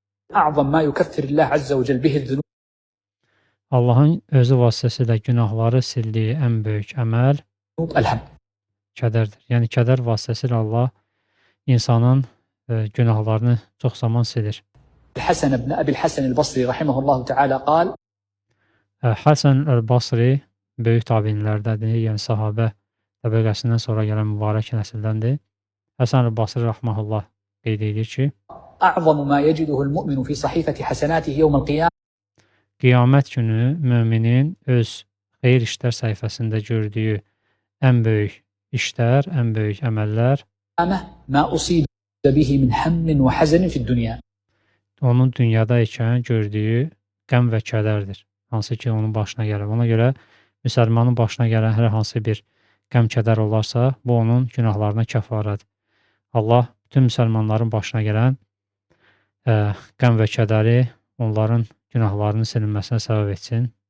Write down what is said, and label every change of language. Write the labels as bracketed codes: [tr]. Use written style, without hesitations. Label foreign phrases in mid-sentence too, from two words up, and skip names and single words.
[ar] أعظم ما يكفر الله عز وجل به الذنوب. [az] Allahın özü vasitəsilə günahları sildiyi ən böyük əməl [ar] الهم. [az] kədərdir. Yəni kədər vasitəsilə Allah insanın günahlarını çox zaman silir. [ar] الحسن بن أبي الحسن البصري رحمه الله تعالى قال: [az] Həsən el-Basri böyük tabinlərdəndir, yəni sahabə təbəqəsindən sonra gələn mübarək nəsildəndir. Həsən el-Basri rahmehullah qeyd edir ki, [ar] أعظم ما يجده المؤمن في صحيفة حسناته يوم القيامة [az] qiyamət günü möminin öz xeyir işlər səhifəsində gördüyü ən böyük işlər, ən böyük əməllər [ar] ما أصيب به من هم وحزن في الدنيا. [az] onun dünyada ikən gördüyü qəm və kədərdir. Hansı ki, onun başına gəlir. Ona görə müsəlmanın başına gələn hər hansı bir qəm, kədər olarsa, bu onun günahlarına kəfarədir. Allah bütün müsəlmanların başına gələn qəm və kədəri onların günahlarının silinməsinə səbəb etsin.